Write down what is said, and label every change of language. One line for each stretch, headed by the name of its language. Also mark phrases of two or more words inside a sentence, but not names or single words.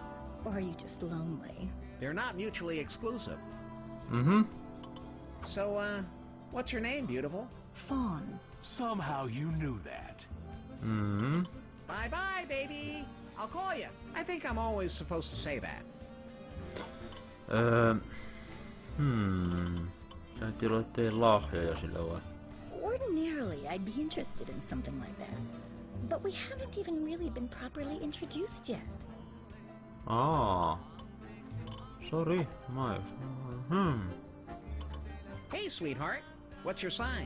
English: Or are you just lonely? They're not mutually exclusive. So, what's your name, beautiful? Fawn. Somehow you knew that. Bye-bye, baby. I'll call you. I think I'm always supposed to say that.
Finnish: Sä tiloitte lahjoja sille vai?
English: Ordinarily, I'd be interested in something like that. But we haven't even really been properly introduced yet. Sorry, my... Hey, sweetheart. What's your sign?